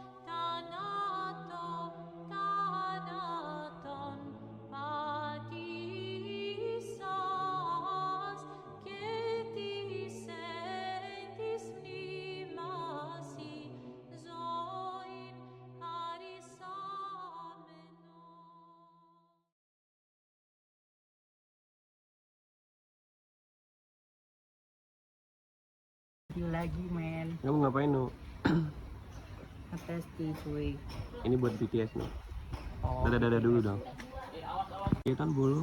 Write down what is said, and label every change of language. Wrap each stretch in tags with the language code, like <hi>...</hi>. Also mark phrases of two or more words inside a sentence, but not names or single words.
<el>θάνατον πατήσας, και της εν της μνήμασι ζωήν χαρισάμενον.</el> <id>Lagi men Kamu ngapain, Nu? ngetes cuy. Ini buat BTS, Nu. Oh, Dadah dulu dong. Kegiatan bulu.</id>